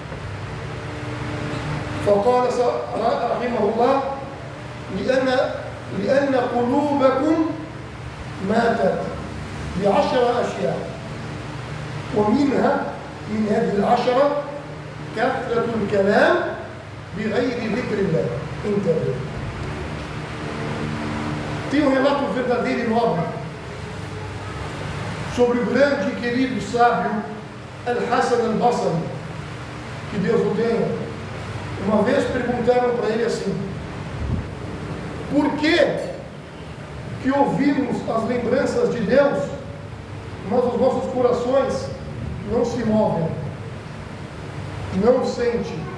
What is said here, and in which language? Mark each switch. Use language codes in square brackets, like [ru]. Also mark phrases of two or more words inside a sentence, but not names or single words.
[ar] فقال رحمه الله: لأن قلوبكم ماتت ب10 أشياء، ومنها من هذه ال10 كثرة الكلام بغير ذكر الله. انتبه. [pt] Tem relato verdadeiro e nobre sobre o grande e querido sábio Al-Hassan al-Basri, que Deus o tenha. Uma vez perguntaram para ele assim: por que ouvimos as lembranças de Deus, mas os nossos corações não se movem, não sentem?